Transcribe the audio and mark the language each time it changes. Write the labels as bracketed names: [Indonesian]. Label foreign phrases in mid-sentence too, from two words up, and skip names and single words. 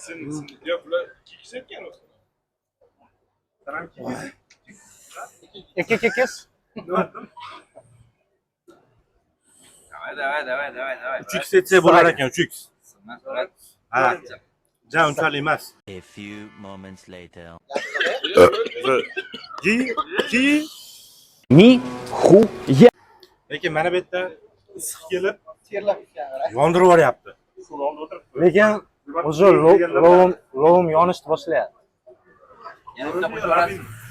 [Uzbek] Yo'q, bular kikish ekan o'zi. Ikki. [Russian] Давай. [Uzbek] 3x etsa bo'lar ekan, 3x. Ha. Ja, unchalik emas. [English] A few moments later. [Russian] Nihuya. [Uzbek] Lekin mana bu yerda issiq kelib, yondirib yuboryapti. Suv oldi o'tiribdi. Lekin o'zi lovim yonishni boshlayapti. Yana bitta qo'shib yuborasiz.